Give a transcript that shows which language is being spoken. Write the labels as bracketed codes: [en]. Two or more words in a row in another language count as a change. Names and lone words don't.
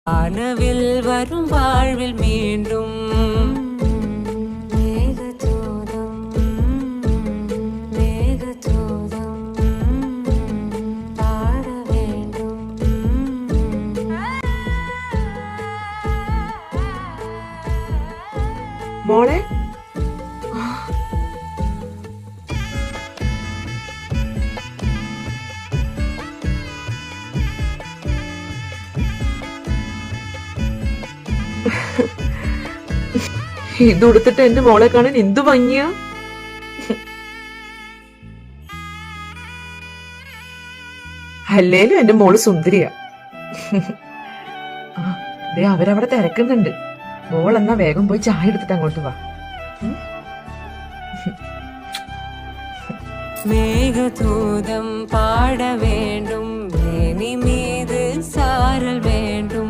[ta] வானவில் வரும் வாழ்வில் மீண்டும் மேகதூதம் மேகதூதம் பாட வேண்டும். [ml] മോളെ ഇതുടുത്തിട്ട് എന്റെ മോളെ കാണാൻ എന്തു ഭംഗിയാ. അല്ലേലും എന്റെ മോള് സുന്ദരിയാ. അവരവിടെ തിരക്കുന്നുണ്ട്. മോൾ എന്നാ വേഗം പോയി ചായ എടുത്തിട്ട് അങ്ങോട്ട് വാ. [ta] மேகதூதம் பாட வேண்டும், மேனி மீது சாரல் வேண்டும்.